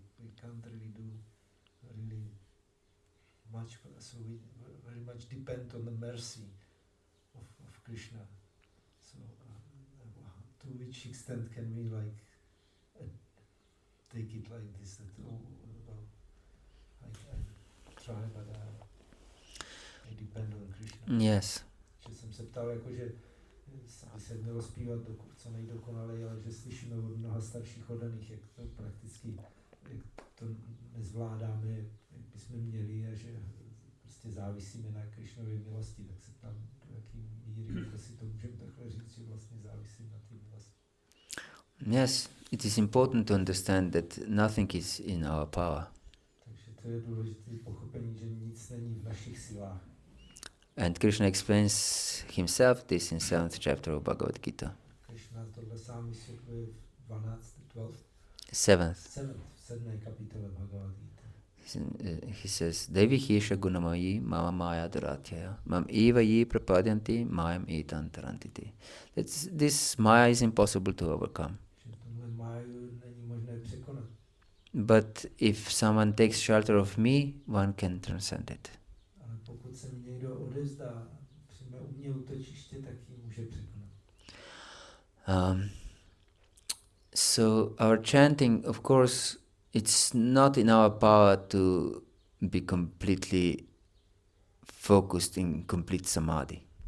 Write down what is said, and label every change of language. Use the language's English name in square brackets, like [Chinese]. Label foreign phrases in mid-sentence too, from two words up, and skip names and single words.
[English] We can't really do really much, so we very much depend on the mercy of Krishna. So to which extent can we take it like this, that I try, but I depend on Krishna? Yes. [Czech] Že jsem se ptal, že by se mělo zpívat co nejdokonaleji, ale že slyšíme od mnoha starších oddaných, jak to prakticky, jak to nezvládáme, jak bychom měli, a že prostě závisíme na Krishnově milosti, tak se tam do jaký míry, jako si to můžeme takhle říct, že vlastně závisím na té milosti. [English] Yes, it is important to understand that nothing is in our power. [Czech] Takže to je důležité pochopení, že nic není v našich silách. [English] And Krishna explains himself this in 7th chapter of Bhagavad-gita. [Czech] Krishna tohle sám vysvětluje v 12. [English] 7th [Czech] kapitole Bhagavad-gita. [English] He says, [Sanskrit] दैवी ह्येषा गुणमयी मम माया दुरत्यया मामेव ये प्रपद्यन्ते मायामेतां तरन्ति ते. [English] This Maya is impossible to overcome. But if someone takes shelter of me, one can transcend it. So our chanting, of course, it's not in our power to be completely focused in complete samadhi.